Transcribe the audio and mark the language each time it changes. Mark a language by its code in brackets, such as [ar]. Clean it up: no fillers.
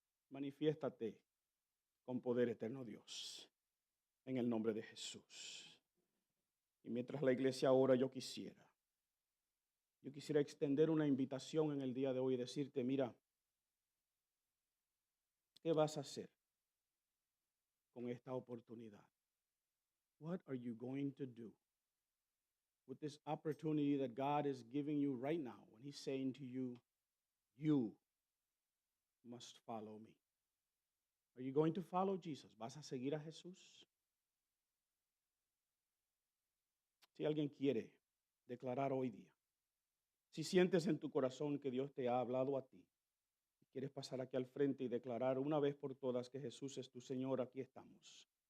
[es] Manifiéstate con poder, eterno Dios, en el nombre de Jesús. Y mientras la iglesia ora, yo quisiera extender una invitación en el día de hoy y decirte, mira, ¿qué vas a hacer con esta oportunidad? [en] What are you going to do with this opportunity that God is giving you right now when He's saying to you, you must follow me? Are you going to follow Jesus? [es] ¿Vas a seguir a Jesús? Si alguien quiere declarar hoy día, si sientes en tu corazón que Dios te ha hablado a ti, y quieres pasar aquí al frente y declarar una vez por todas que Jesús es tu Señor, aquí estamos.